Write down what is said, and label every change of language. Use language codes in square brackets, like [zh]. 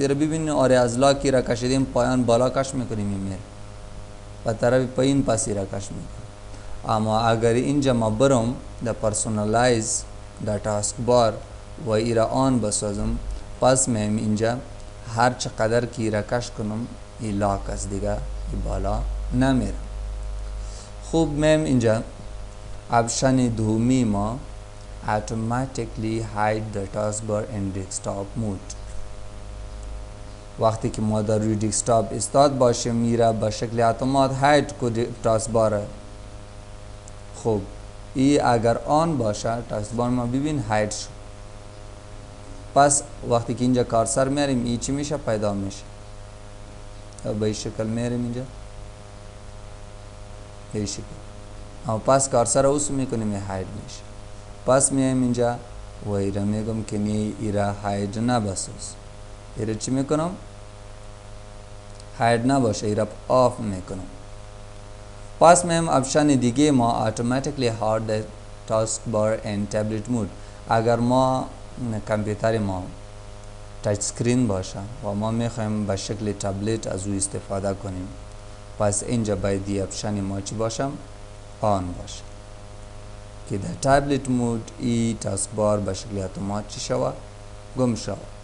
[fa] را ببینید آره از لاکی را کشیدیم پایان بالا کش میکنیم میره و طرف پایین پسی را کش میکنیم. اما اگر اینجا ما برم در پرسونالایز در تاسک بار و ای را آن بسازم، پس میم اینجا هر چقدر که ای را کش کنم ای لاک است دیگه، ای بالا نمیره. خوب میم اینجا اپشن دومی ما [en] automatically hide the taskbar in desktop mode. [fa] وقتی که ما در روی دسکتاپ استاد باشه میره به شکل اتومات هاید کو تاسکبار. خوب ای اگر آن باشه تاسکبار ما ببین هاید شد. پس وقتی که اینجا کارسر میاریم ای چی میشه؟ پیدا میشه. به این شکل میاریم اینجا این شکل. اما پس کارسر اوس میکنیم ای هاید میشه. پس میایم اینجا و ایره میگم که نی ایره هاید نبسوز. ایره چی میکنم؟ هاید نباشه، ایره آف میکنم. پس میایم اپشن دیگه ما [en] automatically hide the taskbar in tablet mode. [fa] اگر ما کامپیوتر ما تاچ اسکرین باشه و ما میخوایم به شکل تبلت از او استفاده کنیم، پس اینجا باید دی اپشن ما چی باشم؟ آن باشه که در تابلت مود ای تاسک بار به شکل اتومات چی شوه؟ گم شوه.